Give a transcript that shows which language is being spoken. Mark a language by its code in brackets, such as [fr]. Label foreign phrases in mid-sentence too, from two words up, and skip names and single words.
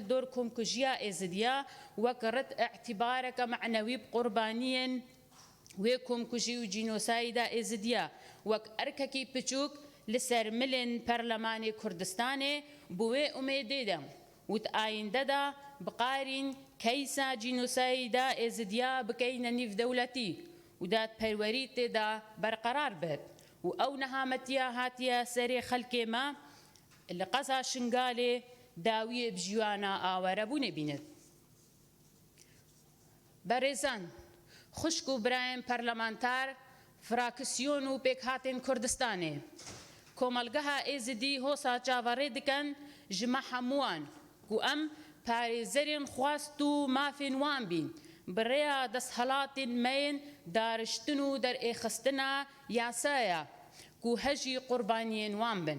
[ku] dor komkujiya êzidiya wek rit îtîbareke meعنewî bi qurbaniyên wê komkujî û jînosayîda êzidiya wek erkekî piçûk li ser milên Perlemanê Kurdistanê bi wê umêdê de û di ayînde de biqarîn keysa jînosayîda êzidiya bikeyne nîvdewletî û dadperwerî têda berqerar bêt. و ئەو نەهامەتیە هاتیە سەرێ خەلکێ me li qeza Şingalê dawiyê bi jiyana awerebûnê bînin. Berêzan, xuşk û birayên perlemanter, frakisyon û pêkhatên Kurdistanê komelgeha êzidî hosa çaverê dikin ji me hemûwan ku em parêzerên xwast û mafên wan bîn bi rêya desthilatên me yên dariştin û derêxistina yasaya ku hejî qurbaniyên wan bin.